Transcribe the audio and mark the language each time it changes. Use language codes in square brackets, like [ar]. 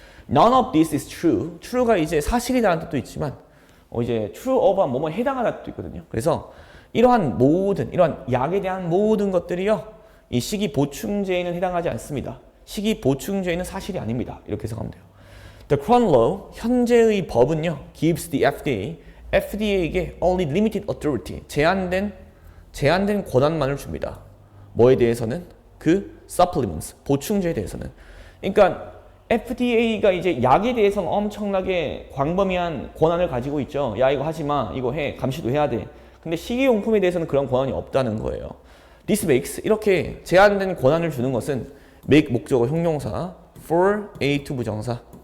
[en] None of this is true. [ko] true가 이제 사실이라는 뜻도 있지만 이제 true of가 뭐뭐 해당하다는 뜻도 있거든요. 그래서 이러한 약에 대한 모든 것들이요. 이 시기 보충제에는 해당하지 않습니다. 시기 보충제는 사실이 아닙니다. 이렇게 해석하면 돼요. [en] The current law, [ko] 현재의 법은요, [en] gives the FDA에게 only limited authority, [ko] 제한된 권한만을 줍니다. 뭐에 대해서는? 그 supplements, 보충제에 대해서는. 그러니까 FDA가 이제 약에 대해서는 엄청나게 광범위한 권한을 가지고 있죠. 야, 이거 하지 마, 이거 해, 감시도 해야 돼. 근데 식이용품에 대해서는 그런 권한이 없다는 거예요. [en] This makes, [ko] 이렇게 제한된 권한을 주는 것은 make 목적어 형용사, for A to 부정사.